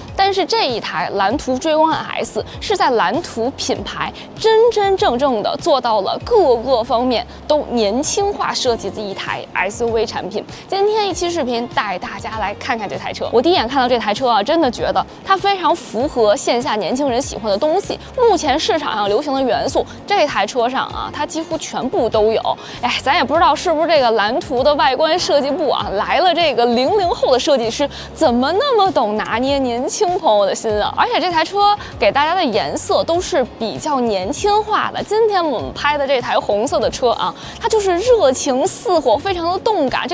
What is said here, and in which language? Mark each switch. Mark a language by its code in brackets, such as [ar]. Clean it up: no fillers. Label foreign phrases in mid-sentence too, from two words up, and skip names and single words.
[zh] 但是这一台蓝图追光 S 是在蓝图品牌真正的做到了各个方面都年轻化设計的一台 SUV 產品。今天一期視頻帶大家來看看這台車。我第一眼看到這台車啊，真的覺得它非常符合線下年輕人喜歡的東西。目前市場上流行的元素，這台車上啊，它幾乎全部都有。哎，咱也不知道是不是這個藍圖的外觀設計部啊，來了這個00後的設計師，怎麼那麼懂拿捏年輕朋友的心啊？而且這台車給大家的顏色都是比較年輕化的。今天我們拍的這台紅色的車啊，它就是熱情似火，非常的動感。